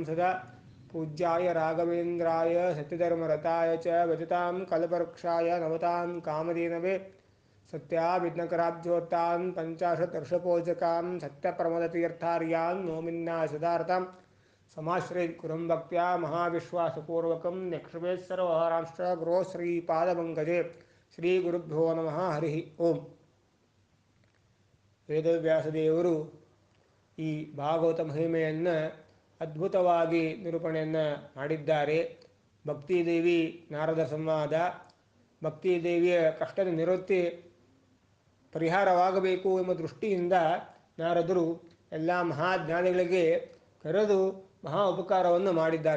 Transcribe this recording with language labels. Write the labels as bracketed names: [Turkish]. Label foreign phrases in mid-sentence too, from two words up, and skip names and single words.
[Sanskrit] सदा पूज्याय राघवेन्द्राय सत्यधर्मरताय च भजतां कल्पवृक्षाय नमतां कामधेनवे सत्याभिघ्नकराब्जोत्तान् पञ्चाशत्वर्षपोजकान् सत्यप्रमदतीर्थार्यान् नौमिन्यासदार्तां समाश्रयेत्कुरुं भक्त्या महाविश्वासपूर्वकं निक्षिपेत् सर्वहारांश्च गुरो श्रीपादपङ्कजे श्रीगुरुभ्यो नमः हरि ओಂ. [Kannada] ವೇದವ್ಯಾಸದೇವರು ಈ ಭಾಗವತ ಮಹಿಮೆಯನ್ನು ಅದ್ಭುತವಾಗಿ ನಿರೂಪಣೆಯನ್ನು ಮಾಡಿದ್ದಾರೆ. ಭಕ್ತಿದೇವಿ ನಾರದ ಸಂವಾದ, ಭಕ್ತಿದೇವಿಯ ಕಷ್ಟದ ನಿವೃತ್ತಿ ಪರಿಹಾರವಾಗಬೇಕು ಎಂಬ ದೃಷ್ಟಿಯಿಂದ ನಾರದರು ಎಲ್ಲ ಮಹಾಜ್ಞಾನಿಗಳಿಗೆ ಕರೆದು ಮಹಾ ಉಪಕಾರವನ್ನು ಮಾಡಿದ್ದಾರೆ.